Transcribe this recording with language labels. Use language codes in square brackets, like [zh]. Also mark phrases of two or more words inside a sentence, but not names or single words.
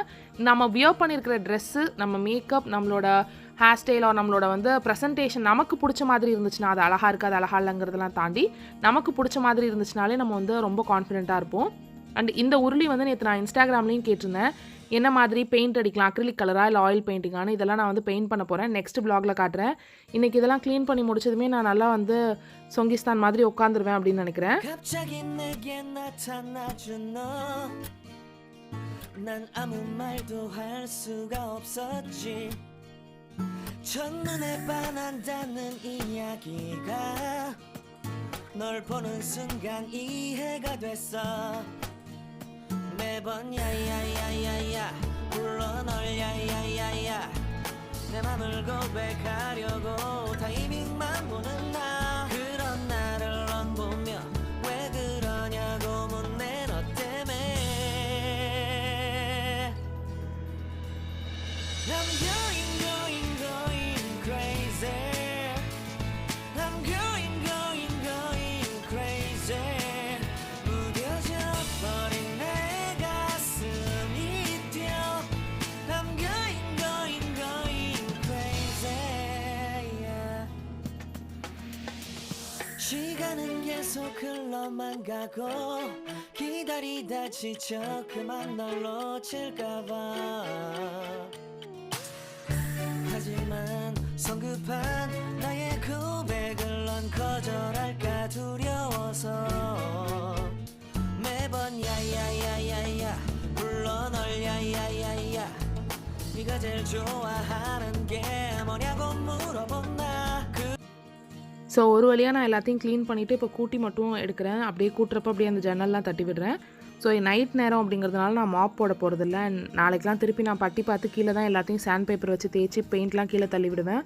[ta] நம்ம வியர் பண்ணியிருக்கிற ட்ரெஸ்ஸு, நம்ம மேக்கப், நம்மளோட [en] hair style, [ta] நம்மளோட வந்து ப்ரெசன்டேஷன் நமக்கு பிடிச்ச மாதிரி இருந்துச்சுன்னா, அது அழகாக இருக்குது அது அழகாக இல்லைங்கிறதெல்லாம் தாண்டி நமக்கு பிடிச்ச மாதிரி இருந்துச்சுனாலே நம்ம வந்து ரொம்ப கான்ஃபிடென்ட்டாக இருப்போம். அண்ட் இந்த உருளி வந்து நேற்று நான் இன்ஸ்டாகிராம்லேயும் கேட்டிருந்தேன், என்ன மாதிரி பெயிண்ட் அடிக்கலாம், [en] acrylic colourஆக [ta] இல்லை [en] oil paintingஆனு. [ta] இதெல்லாம் நான் வந்து பெயிண்ட் பண்ண போகிறேன், [en] next vlogல் [ta] காட்டுறேன். இன்றைக்கி இதெல்லாம் க்ளீன் பண்ணி முடிச்சதுமே நான் நல்லா வந்து சொங்கிஸ்தான் மாதிரி உட்காந்துருவேன் அப்படின்னு நினைக்கிறேன். [ko] 난 아무 말도 할 수가 없었지. 첫눈에 반한다는 이야기가 널 보는 순간 이해가 됐어. 매번 야야야야야 불러 널 야야야야 내 맘을 고백하려고 타이밍만 보는 나. 그런 나를 넌 보며 왜 그러냐고 묻네 너 때문에. [en] I'm going crazy. I'm going crazy. [ko] 무뎌져 버린 내 가슴이 뛰어. [en] I'm going crazy. Yeah. [ko] 시간은 계속 흘러만 가고 기다리다 지쳐 그만 널 놓칠까봐. 하지만 성급한 나의 고백을 넌 거절할까 두려워서 매번 야야야야야 불러 널 야야야야 네가 제일 좋아하는 게 뭐냐고 물어본다. [ta] ஸோ ஒரு வழியாக நான் எல்லாத்தையும் க்ளீன் பண்ணிவிட்டு இப்போ கூட்டி மட்டும் எடுக்கிறேன். அப்படியே கூட்டுறப்ப அப்படியே அந்த ஜன்னல்லாம் தட்டி விடுறேன். [en] so night [ta] நேரம் அப்படிங்கிறதுனால நான் மாப் போட போகிறதில்ல. நாளைக்கெலாம் திருப்பி நான் பட்டி பார்த்து கீழே தான் எல்லாத்தையும் [en] sand paper [ta] வச்சு தேய்ச்சி பெயிண்ட்லாம் கீழே தள்ளி விடுவேன்.